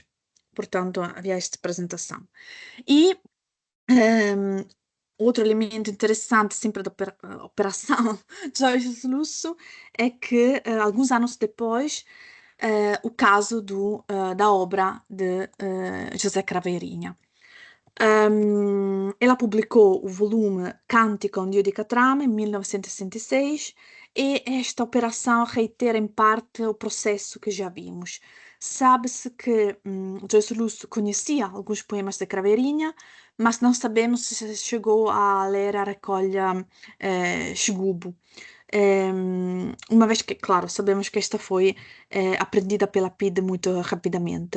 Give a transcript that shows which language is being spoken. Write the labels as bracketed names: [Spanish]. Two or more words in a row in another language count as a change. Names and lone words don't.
[Portuguese] Portanto, havia esta apresentação. E outro elemento interessante sempre da operação Joyce Lusso é que, alguns anos depois, o caso da obra de José Craveirinha. Ela publicou o volume Cantico a un Dio di Catrame em 1966 e esta operação reitera em parte o processo que já vimos. Sabe-se que Joyce Lusso conhecia alguns poemas de Craveirinha, mas não sabemos se chegou a ler a recolha Xigubo. Uma vez que, claro, sabemos que esta foi aprendida pela PIDE muito rapidamente.